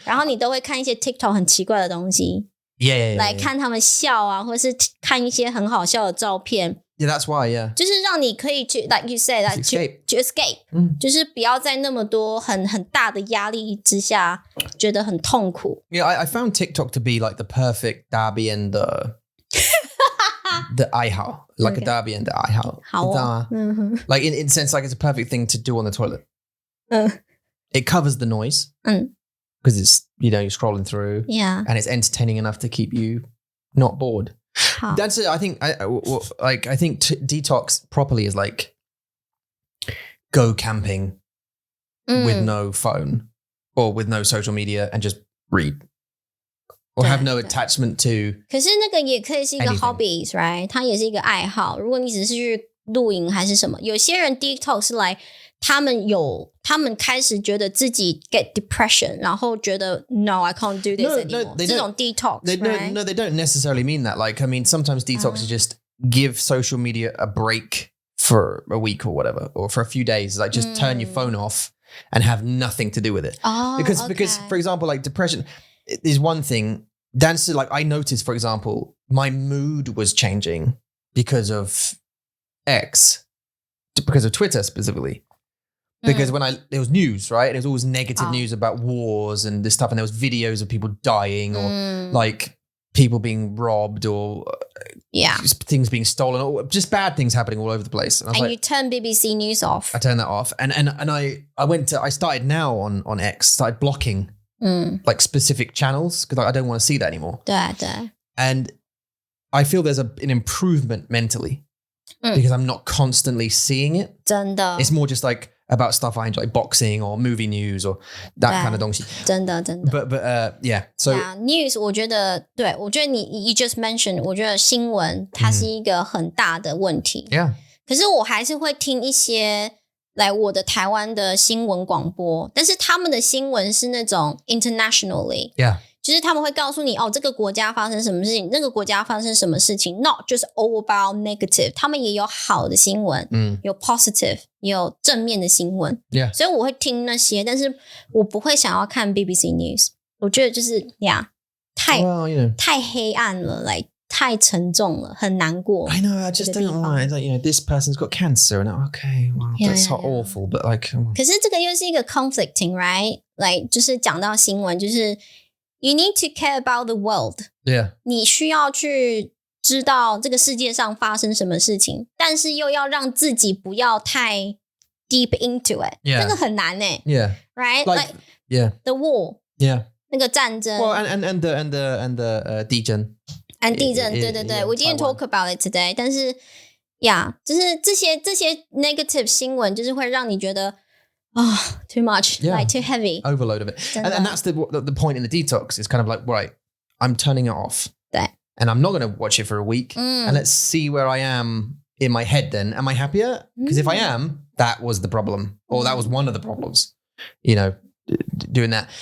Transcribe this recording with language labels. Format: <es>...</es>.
<zh>然后你都会看一些 TikTok 很奇怪的东西</zh> <en>Yeah.</en> <zh>来看他们笑啊或是看一些很好笑的照片</zh> <en>Yeah, that's why, yeah.</en> <zh>就是让你可以去</zh> <en>like you said like to escape</en> <zh>就是不要在那么多很大的压力之下觉得很痛苦</zh> <en>Yeah, I found TikTok to be like the perfect Derby and the爱好 like a Derby and the 爱好</en> <zh>好哦</zh> <en>like in sense like it's a perfect thing to do on the toilet it covers the noise because it's you're scrolling through yeah and it's entertaining enough to keep you not bored That's it. I think I think detox properly is like go camping with no phone or with no social media and just read or have no attachment to</en> <zh>可是那个也可以是一个</zh> <en>anything. hobbies right</en> <zh>它也是一个爱好如果你只是去露营还是什么有些人 detox 是来他们开始觉得自己</zh> <en>get depression</en> <zh>然后觉得</zh> <en>no I can't do this anymore</en> <zh>这种 detox</zh> <en>right? No, they don't necessarily mean that. Like, I mean, sometimes detox is just give social media a break for a week or whatever, or for a few days. Like, just turn your phone off and have nothing to do with it. Because, for example, like depression is one thing. Dancer, like I noticed, for example, my mood was changing because of X, because of Twitter specifically. Because when there was news, right? There was always negative news about wars and this stuff. And there was videos of people dying or like people being robbed or things being stolen or just bad things happening all over the place. And you turn BBC News off. I turned that off. And I started now on X, started blocking like specific channels because I don't want to see that anymore.</en> <zh>对</zh> <en>And I feel there's an improvement mentally because I'm not constantly seeing it.</en> <zh>真的</zh> <en>It's more just like about stuff I enjoy, like boxing or movie news or that kind of</en> <zh>东西。真的</zh> <en>But yeah, so news</en> <zh>我觉得你</zh> <en>you just mentioned</en> <zh>我觉得新闻它是一个很大的问题</zh> <en>yeah.</en> <zh>可是我还是会听一些来我的台湾的新闻广播但是他们的新闻是那种</zh> <en>internationally yeah.</en> <zh>就是他们会告诉你这个国家发生什么事情那个国家发生什么事情</zh> <en>not just all about negative</en> <zh>他们也有好的新闻有</zh> <en>positive</en> <zh>也有正面的新闻</zh> <en>yeah.</en> <zh>所以我会听那些但是我不会想要看 BBC News 我觉得就是太黑暗了</zh> <en>like</en> <zh>太沉重了很难过</zh> <en>I know I just don't want it like this person's got cancer and okay well that's awful but like</en> <zh>可是这个又是一个</zh> <en>conflicting right like</en> <zh>就是讲到新闻就是</zh> <en>You need to care about the world. Yeah.</en> <zh>你需要去知道这个世界上发生什么事情，但是又要让自己不要太</zh> <en>deep into it. Yeah.</en> <zh>这个很难欸</zh> <en>Yeah. Right? Like yeah. The war. Yeah.</en> <zh>那个战争。</zh> <en>Well, and the</en> <zh>地震。</zh> <en>and</en> <zh>地震，对。</zh> <en>We didn't talk about it today.</en> <zh>但是就是这些</zh> <en>negative</en> <zh>新闻，就是会让你觉得。</zh> <en>too much, like too heavy. Overload of it. And that's the point in the detox is kind of like, right, I'm turning it off.</en> <zh>对</zh> <en>And I'm not going to watch it for a week. And let's see where I am in my head then. Am I happier? Because if I am, that was the problem. Or that was one of the problems, doing that.</en>